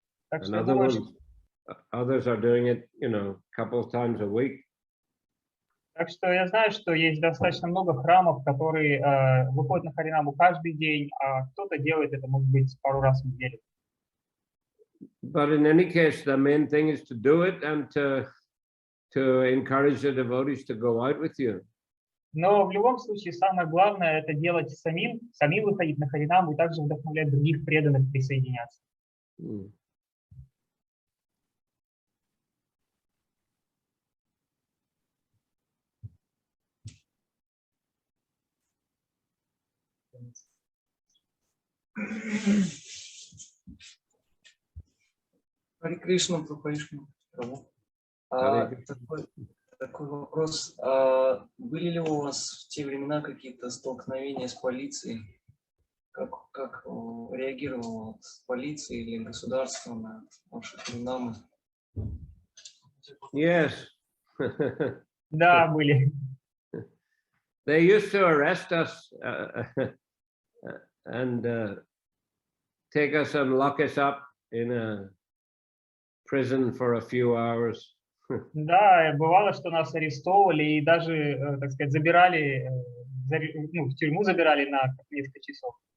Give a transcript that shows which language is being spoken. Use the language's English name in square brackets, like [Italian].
[English] And others are doing it, you know, a couple of times a week. [Russian] Так что я знаю, что есть достаточно много храмов, которые выходят на Харинаму каждый день, а кто-то делает это, может быть, пару раз в неделю. [English] But in any case, the main thing is to do it and to encourage the devotees to go out with you. [Russian] Но в любом случае самое главное это делать самим выходить на Харинаму и также вдохновлять других преданных присоединяться. Харе Кришна, Прабхавишну Прабhu. Такой вопрос. Были ли у вас в те времена какие-то столкновения с полицией? Как реагировала полиция или государство на ваши харинамы? [English] Yes. [Russian] Да, были. [English] They used to arrest us and take us and lock us up in a prison for a few hours. [Russian] Да, бывало, что нас арестовывали и даже, так сказать, забирали, ну, в тюрьму забирали на несколько часов.